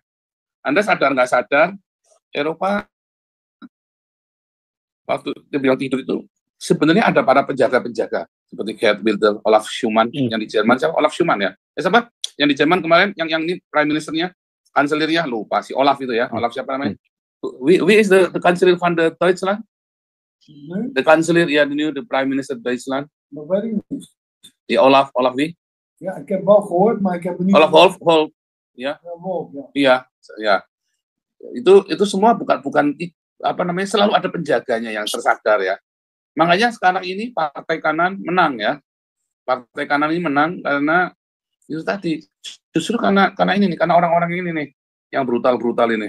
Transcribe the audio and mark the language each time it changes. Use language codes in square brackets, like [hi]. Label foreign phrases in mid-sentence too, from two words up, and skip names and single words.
[id] Anda sadar nggak sadar, Eropa waktu dia bilang tidur itu sebenarnya ada para penjaga-penjaga seperti Gerd Wilders, Olaf Schumann yang di Jerman. Siapa Olaf Schumann ya? Siapa? Yang di Jerman kemarin yang ini [en] prime ministernya, [id] kanselirnya lupa si Olaf itu ya. Olaf siapa namanya? [nl] We is the kanselir van the Deutschland? The kanselir ya, [en] the prime minister [nl] Deutschland. Die Olaf wie? Ja, ik heb wel gehoord, maar ik heb het niet. [id] Olaf Wolf, ya. Iya, ya. Itu semua bukan apa namanya, selalu ada penjaganya yang tersadar ya. Makanya sekarang ini partai kanan menang ya. Partai kanan ini menang karena itu tadi, justru karena ini nih, karena orang-orang ini nih yang brutal ini.